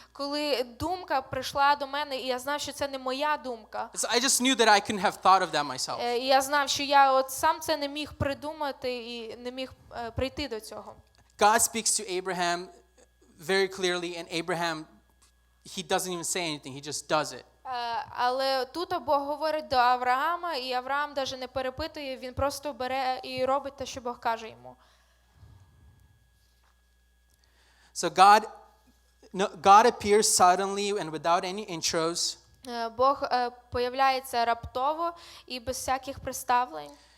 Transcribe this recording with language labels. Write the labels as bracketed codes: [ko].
[uk] Коли думка прийшла до мене, і я знав, що це не моя думка. [en] So I just knew that I couldn't have thought of that myself. [uk] І я знав, що я от сам це не міг придумати і не міг прийти до цього. [en] God speaks to Abraham very clearly, and Abraham, he doesn't even say anything. He just does it. [uk] Але тут Бог говорить до Авраама, і Авраам навіть не перепитує, він просто бере і робить те, що Бог каже йому. [en] So God appears suddenly and without any intros. [uk] Бог появляється раптово і без всяких представлень.